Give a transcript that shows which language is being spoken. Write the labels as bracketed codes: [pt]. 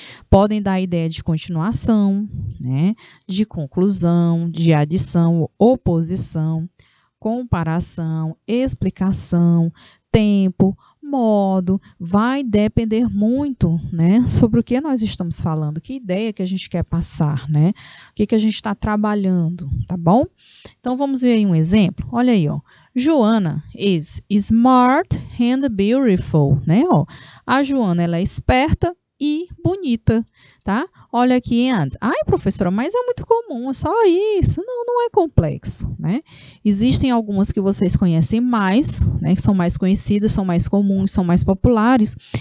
[pt] Podem dar a ideia de continuação, né? De conclusão, de adição, oposição, comparação, explicação, tempo, modo, vai depender muito, né, sobre o que nós estamos falando, que ideia que a gente quer passar, né, o que a gente está trabalhando, tá bom? Então, vamos ver aí um exemplo. Olha aí, ó. [en] Joana is smart and beautiful, [pt] né? Ó, a Joana, ela é esperta e bonita, tá? Olha aqui, and. Ai, professora, mas é muito comum, é só isso. Não é complexo, né? Existem algumas que vocês conhecem mais, né? Que são mais conhecidas, são mais comuns, são mais populares.